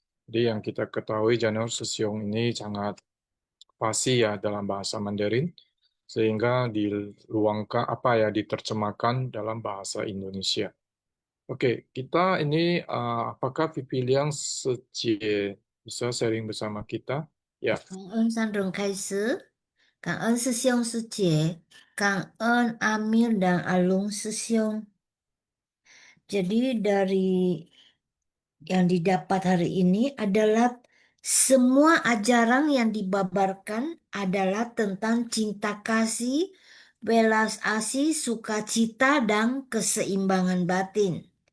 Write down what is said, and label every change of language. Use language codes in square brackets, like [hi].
[id] Jadi yang kita ketahui Januar Sesiung ini sangat fasih ya dalam bahasa Mandarin, sehingga diluangkan diterjemahkan dalam bahasa Indonesia. Oke, kita ini apakah Pipiliang Sejie bisa sharing bersama kita? Ya, [zh] 感恩三人开始，感恩师兄师姐，感恩阿米尔 [id] dan [zh] Alung 师兄。 [id] Jadi dari yang didapat hari ini adalah semua ajaran yang dibabarkan adalah tentang cinta kasih, belas asih, sukacita, dan keseimbangan batin.